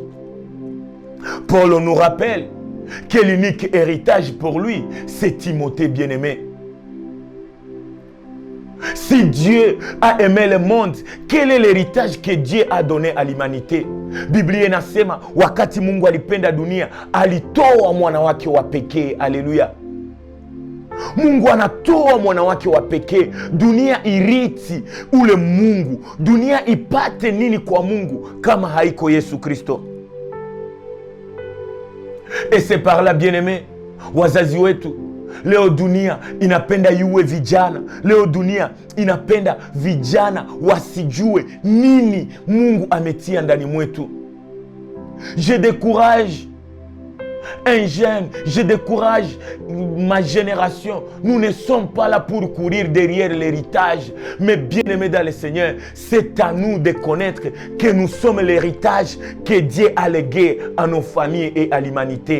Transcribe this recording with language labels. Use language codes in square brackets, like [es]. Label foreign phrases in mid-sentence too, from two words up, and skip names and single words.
[fr] Paul nous rappelle que l'unique héritage pour lui, c'est Timothée, bien-aimé. Si Dieu a aimé le monde, quel est l'héritage que Dieu a donné à l'humanité? [sw] Biblia inasema wakati Mungu alipenda dunia, alitoa mwana wake wa pekee. Alléluia. Mungu anatoa mwana wake wa pekee, dunia iriti ule Mungu. Dunia ipate nini kwa Mungu kama haiko Yesu Kristo? [fr] Et c'est par là, bien-aimé, [sw] wazazi wetu, leo dunia inapenda yuwe vijana. Leo dunia inapenda vijana wasijue nini Mungu ametia ndani mwetu. [fr] Je décourage un jeune, je décourage ma génération. Nous ne sommes pas là pour courir derrière l'héritage, mais bien-aimés dans le Seigneur, c'est à nous de connaître que nous sommes l'héritage que Dieu a légué à nos familles et à l'humanité.